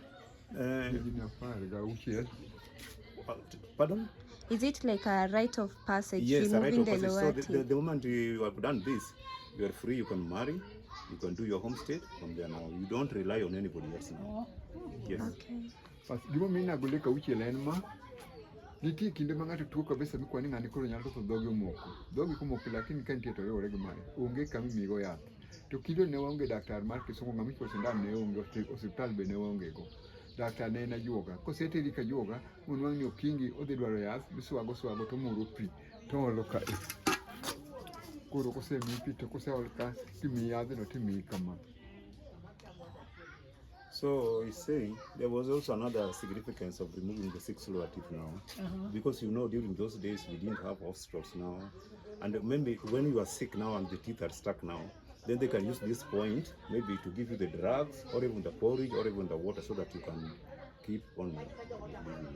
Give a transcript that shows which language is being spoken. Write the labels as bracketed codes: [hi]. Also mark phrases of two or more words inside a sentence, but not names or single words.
[en] Pardon? is it like a rite of passage? Yes, a rite removing of the passage. So lower the teeth? moment you have done this, you are free, you can marry, you can do your homestead from there now. You don't rely on anybody else now. Yes. Okay. [luo] Pas gima mina gole kauchiel en ma nitie kinde ma ng'ato tuo kabisa mikwani ng'ani koro nyalo to dhoge omoko. Dhoge komoko lakini ka nitie to yore gi mare. Onge kama imigo yath. To kido ne waonge daktar mar Kisumu, ng'ama ichwo sindan ne onge, osiptal be ne waonge go. Daktar ne en ajuoga. Koseteri ka juoga, mon wang' ni okingi odhi dwaro yath, biswago to muro pi to olo ka. Koro kosemi pi to koseol ka timiyi yadhno timiyi kama. [en] So he's saying there was also another significance of removing the 6 lower teeth now, because during those days we didn't have hospitals now, and maybe when you are sick now and the teeth are stuck now, then they can use this point maybe to give you the drugs or even the porridge or even the water so that you can keep on living.